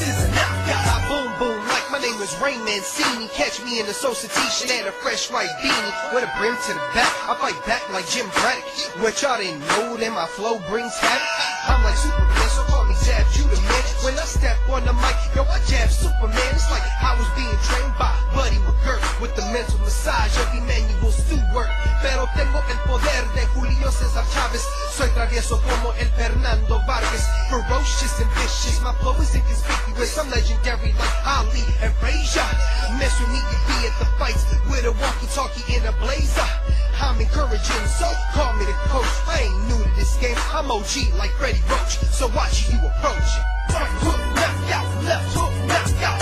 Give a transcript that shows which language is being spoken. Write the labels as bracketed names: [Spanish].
[English] as Rain Mancini. Catch me in the Societation and a fresh white beanie with a brim to the back. I fight back like Jim Braddock. What y'all didn't know, then my flow brings havoc. I'm like Superman, so call me Jab Judah, man. When I step on the mic, yo, I jab Superman. It's like I was being trained by Buddy McGirt with the mental massage of Emmanuel Stewart. [Spanish] Pero tengo el poder de Julio César Chávez. Soy travieso como el Fernando Vargas. [English] Ferocious and vicious, my flow is inconspicuous. I'm legendary like Ali and Frazier. Mess with me, you be at the fights with a walkie-talkie in a blazer. I'm encouraging, so call me the coach. I ain't new to this game, I'm OG like Freddie Roach. So watch you approach. Right hook, knock out, left hook, knock out.